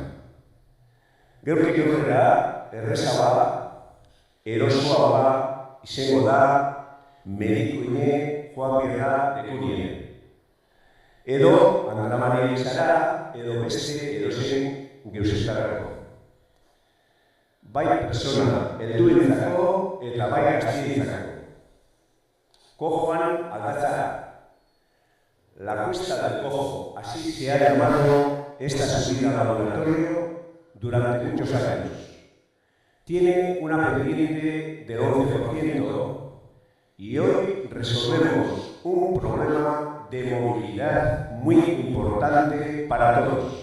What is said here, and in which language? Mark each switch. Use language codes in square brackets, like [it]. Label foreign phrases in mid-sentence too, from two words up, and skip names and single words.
[eu] Gaurtik aurrera, errezagoa, erosoagoa izango da medikuine joan birra dekunien. Edo, Andra izara, edo beste edozein geuzestarako. Bai persona helduentzako eta bai gaztientzako. Cojoan aldatzara. [es] La cuesta del cojo, así se ha llamado esta subida al laboratorio durante muchos años. Tiene una pendiente del 11% y hoy resolvemos un problema de movilidad muy importante para todos.